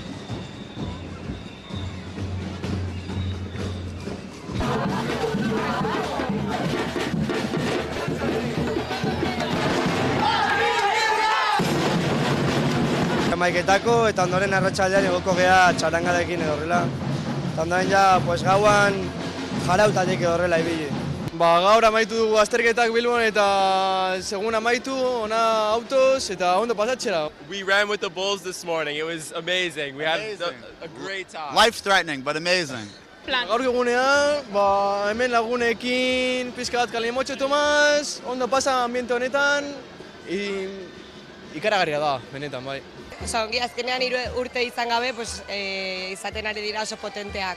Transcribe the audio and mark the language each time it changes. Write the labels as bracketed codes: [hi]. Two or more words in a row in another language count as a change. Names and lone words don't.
[eu] Hamaiketako eta ondoren arratsaldean egoko gea txarangarekin edo horrela. Eta ondoren gauan jarautatik edo horrela ibili. Gaur amaitu dugu azterketak Bilbon eta segun amaitu, ona autoz eta ondo pasatzera. [en] We ran with the bulls this morning. It was amazing. We had a great time. Life-threatening, but amazing. [eu] Gaur egunean, hemen lagunekin, pizka bat Kalimotxo Tomas, ondo pasa ambiente honetan, ikaragarria da, benetan, bai. Ongi, azkenean 3 urte izan gabe, izaten ari dira oso potenteak.